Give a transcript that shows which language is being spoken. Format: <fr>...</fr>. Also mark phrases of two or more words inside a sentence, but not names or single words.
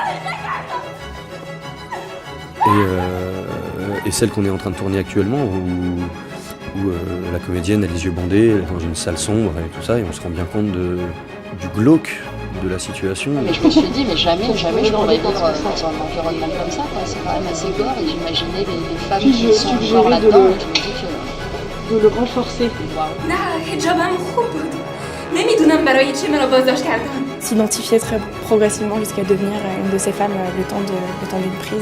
<fr>Et celle qu'on est en train de tourner actuellement où la comédienne a les yeux bandés, elle est dans une salle sombre et tout ça, et on se rend bien compte du glauque de la situation. Mais je me suis dit, mais jamais je pourrais vivre dans un environnement comme ça, quoi. C'est quand même assez gore, et j'imaginais les femmes qui sont encore là-dedans, et je me dis que... de le renforcer. Wow.</fr> <fa>نه حجابم خوب بود نمیدونم برای چه منو بازداشت کردن</fa> <fr>s'identifier très progressivement jusqu'à devenir une de ces femmes le temps d'une prise.</fr>